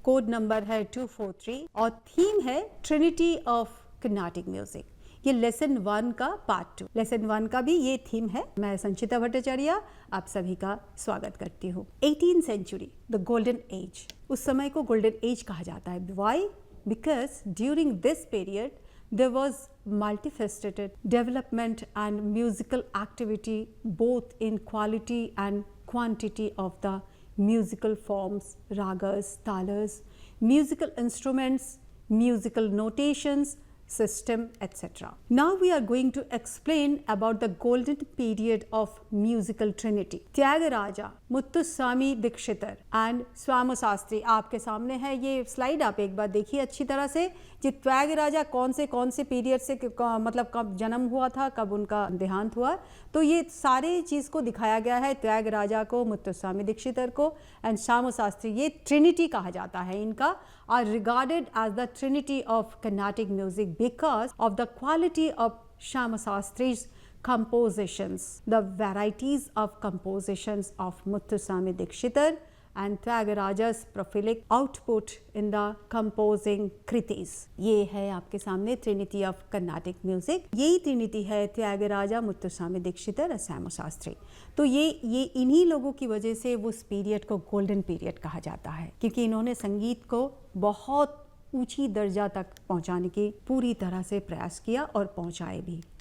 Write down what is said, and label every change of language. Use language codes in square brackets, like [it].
[hi] Code number है 243 और theme है ट्रिनिटी ऑफ कर्नाटिक म्यूजिक। ये लेसन 1 का पार्ट 2। लेसन 1 का भी ये थीम है। मैं संचिता भट्टाचार्य आप सभी का स्वागत करती हूँ। [en] 18th century, the golden age. [hi] उस समय को गोल्डन एज कहा जाता है। [en] Why? Because during this period there was multifaceted development and musical activity both in quality and quantity of the musical forms, ragas, talas, musical instruments, musical notations, system, etc. Now we are going to explain about the golden period of musical trinity. [hi] Tyagaraja, Muthuswamy Dikshitar and स्वामी शास्त्री आपके सामने है। ये slide आप एक बार देखिए अच्छी तरह से। ये त्यागराजा कौन से पीरियड से मतलब कब जन्म हुआ था, कब उनका देहांत हुआ, तो ये सारे चीज़ को दिखाया गया है। त्यागराजा को, मुत्तुस्वामी दीक्षितर को एंड स्वामी शास्त्री, ये ट्रिनिटी कहा जाता है। [en] इनका are regarded as the trinity of Carnatic music because of the quality of Shyama Shastri's compositions, the varieties of compositions of Muthuswami Dikshitar and Tyagaraja's prolific output in the composing kritis. [hi] ये है आपके सामने Trinity of Carnatic music. यही Trinity है त्यागराजा, मुत्तुस्वामी दीक्षितर और श्यामा शास्त्री। तो ये इन्हीं लोगों की वजह से उस पीरियड को गोल्डन पीरियड कहा जाता है, क्योंकि इन्होंने संगीत को बहुत ऊंची दर्जा तक पहुंचाने की पूरी तरह से प्रयास किया और पहुंचाए भी।